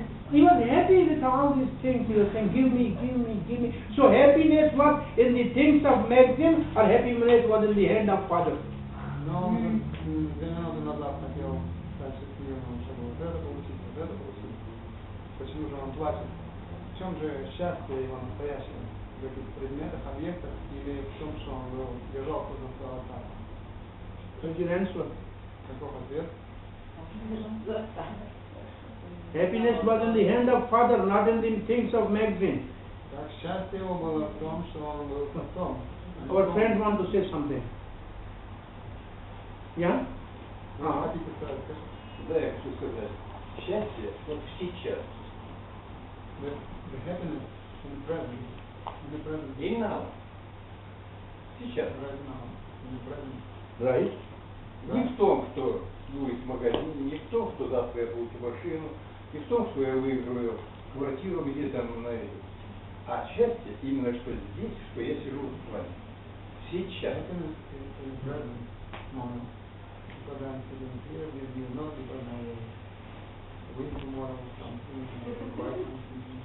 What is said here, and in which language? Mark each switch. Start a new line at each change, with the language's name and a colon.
English: He was happy with all these things. He was saying, give me. So happiness was in the things of magazine, or happiness was in the hand of father.
Russian: Но он 2 минуты назад хотел стать счастливым, чтобы вот это получить. Почему же он плачет? В чем же счастье его настоящее? В этих предметах, объектах, или в том, что он держал за своего отца?
English: What's your answer?
Russian: Каков ответ?
English: Happiness was in the hand of father, not in the things of magazine.
Russian: Так, счастье его было в том, что он был с отцом.
English: Our friend want to say something. Yeah?
Russian: Хотите сказать, скажите? Да, я хочу сказать, счастье вот сейчас.
English: The happiness in the present. In the present.
Russian: И
English: now.
Russian: Сейчас.
English: Right now. In the present. Right?
Russian: Не в том, что будет в магазине, не в том, что завтра я получу машину, не в том, что я выиграю квартиру где-то на этом. А счастье именно что здесь, что я сижу с вами. Сейчас.
English: Happiness in the present moment. Because I'm sitting here with you, not because I will win tomorrow something, buy something.